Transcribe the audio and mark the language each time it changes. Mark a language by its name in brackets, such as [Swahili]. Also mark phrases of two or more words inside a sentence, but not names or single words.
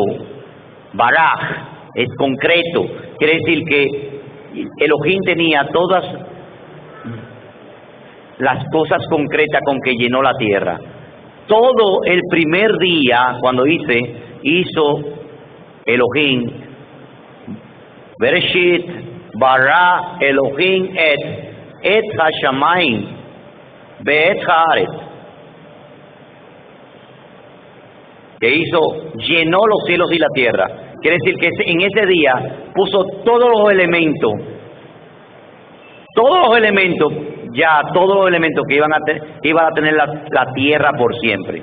[Spanish] Baraj es concreto. Quiere decir que Elohim tenía todas las cosas concretas con que llenó la tierra. Todo el primer día, cuando dice hizo Elohim, [Hebrew] בראשית, ברא אלהים את השמים, ואת הארץ. [Spanish] Que hizo, llenó los cielos y la tierra. Quiere decir que en ese día puso todos los elementos que iban a tener la tierra por siempre.